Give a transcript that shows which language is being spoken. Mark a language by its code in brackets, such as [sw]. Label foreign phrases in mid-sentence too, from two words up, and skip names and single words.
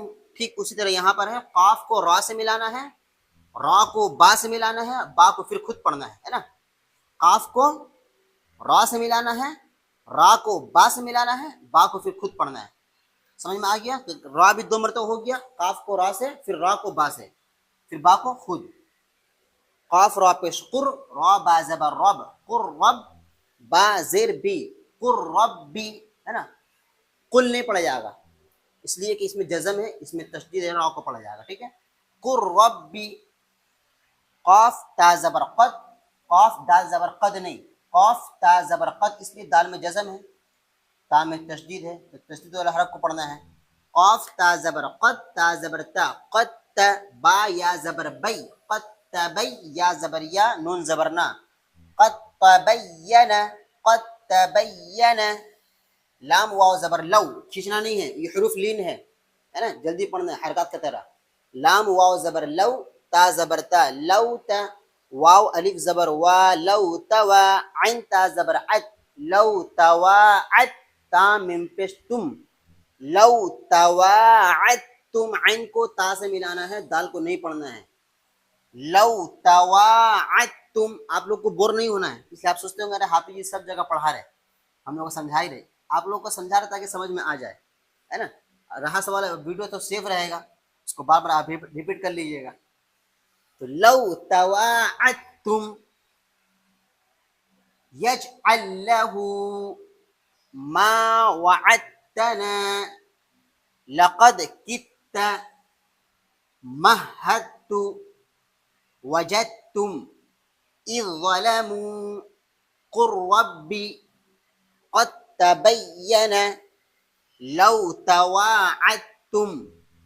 [ur] ٹھیک اسی طرح یہاں پر ہے، قاف کو را سے ملانا ہے، را کو با سے ملانا ہے، با کو پھر خود پڑھنا ہے نا. قاف کو را سے ملانا ہے، را کو با سے ملانا ہے، با کو پھر خود پڑھنا ہے. سمجھ میں آ گیا؟ را بھی 2 مرتبہ ہو گیا، قاف کو را سے، پھر را کو با سے، پھر با کو خود. قاف را پیش قر، را با زبر رب، قر رب، با زیر بی، قر رب بی، ہے نا. قل نہیں پڑھا جائے گا اس لیے کہ اس میں جزم ہے، اس میں تشدید ہے، را کو پڑھا جائے گا. ٹھیک ہے. قر ربی. قاف تا زبر قد، قاف دال زبر قد نہیں، قاف تا زبر قد، اس لیے دال میں جزم ہے، تا میں تشدید ہے، تو تشدید والا حرف کو پڑھنا ہے. قاف تا زبر قد، تا زبر تا، قد تا، با یا زبر بی، قد تبی، یا زبر یا، نون زبر نا، قد تبین، قد تبین. لام واو زبر لو، کھینچنا نہیں ہے، یہ حروف لین ہے نا، جلدی پڑھنا ہے حرکات کی طرح. لام واو زبر لو، تا زبر تا، لو تا، واو الف زبر وا، لو توا، عین تا زبر عد، لو تواعد، تا میم پیش تم، لو تواعدتم. عین کو تا سے ملانا ہے، دال کو نہیں پڑھنا ہے. لو تواعدتم، آپ لوگ کو بور نہیں ہونا ہے، اس لیے آپ سوچتے ہوں گے ارے حافظ جی سب جگہ پڑھا رہے، ہم لوگ کو سمجھا ہی رہے، آپ لوگ کو سمجھا رہے تاکہ سمجھ میں آ جائے، ہے نا. رہا سوال ویڈیو تو سیو رہے گا، اس کو بار بار آپ ریپیٹ کر لیجیے گا. [ar] تو لو تواعدتم یجعل له ما وعدتنا لقد كدت مهدت وجدتم إذ ظلموا قل ربي قد تبين لو تواعدتم